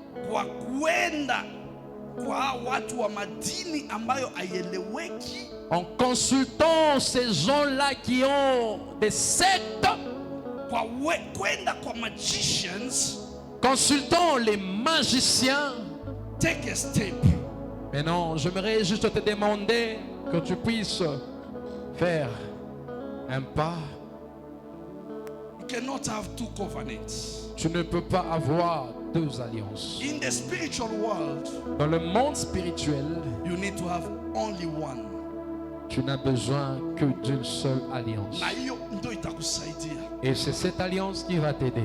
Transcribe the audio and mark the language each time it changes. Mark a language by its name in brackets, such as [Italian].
[Swahili] kwa kwenda kwa watu wa madini ambayo haieleweki, [French] en consultant ces gens-là qui ont des sectes, [Swahili] kwa kwenda kwa magicians. [French] consultant les magiciens. [English] Take a step. [French] Maintenant, j'aimerais juste te demander que tu puisses faire un pas. [English] You cannot have two covenants. [French] Tu ne peux pas avoir deux alliances. [English] In the spiritual world, [French] Dans le monde spirituel, [English] you need to have only one. [French] tu n'as besoin que d'une seule alliance. [Swahili] Na hiyo ndio itakusaidia. [French] Et c'est cette alliance qui va t'aider.